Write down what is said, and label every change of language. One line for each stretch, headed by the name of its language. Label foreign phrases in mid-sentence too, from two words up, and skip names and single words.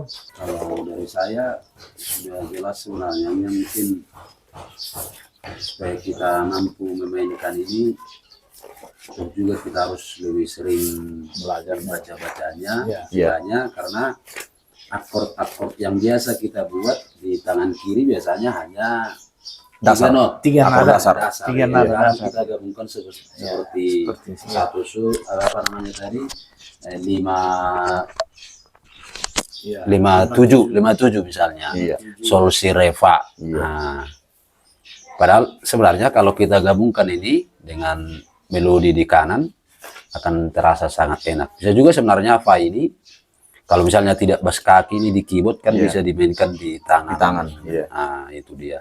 Indonesian: Kalau dari saya sudah jelas sebenarnya, mungkin supaya kita mampu memainkan ini, juga kita harus lebih sering belajar baca-bacanya, karena akord-akord yang biasa kita buat di tangan kiri biasanya hanya Dasar. Tiga Akor nada dasar. Tiga Iya, nada kan dasar. kita gabungkan seperti Seperti, satu apa namanya tadi, lima Ya, 57 misalnya, Iya. sol si re fa. Iya. Nah, padahal sebenarnya kalau kita gabungkan ini dengan melodi di kanan akan terasa sangat enak. Bisa juga sebenarnya fa ini kalau misalnya tidak bas kaki ini di keyboard kan Iya. bisa dimainkan di tangan. Di tangan, iya. Nah, itu dia.